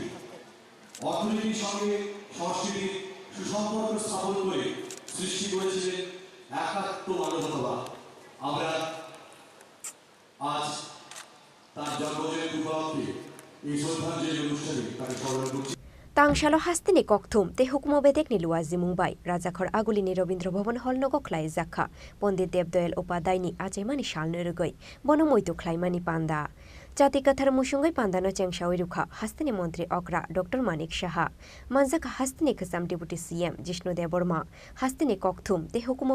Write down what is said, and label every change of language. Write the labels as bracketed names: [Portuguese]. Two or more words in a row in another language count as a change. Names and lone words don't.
[Bangla] অর্থনীতির সঙ্গে সংস্কৃতির সুসম্পর্ক স্থাপন করে সৃষ্টি করেছিলেন একাত্ম মানবতাবাদ। আমরা আজ তার জন্মজয়ন্তী উপলক্ষে এই শ্রদ্ধাঞ্জলি অনুষ্ঠানে তাকে স্মরণ করছি। [Kok Borok] तांसालो हास्तिनि कक्थुम ते हुकुमो बेदेकनि लुवाजि मुंबाइ राजाखर आगुलिनि रवीन्द्र भवन हलनगो ख्लाय जाखा पण्डित देवदयाल उपाध्यायनि आचेमानि सालनो रुगै बनमैतो ख्लायमानि पान्दा जाति कथार मुसुंगै पान्दानो चेंसावै रुखा हास्तिनि मन्त्री अकरा डक्टर मानिक साहा मानजाका हास्तिनि खसाम [English] deputy CM [Kok Borok] जिष्णु देवर्मा हास्तिनि कक्थुम ते हुकुमो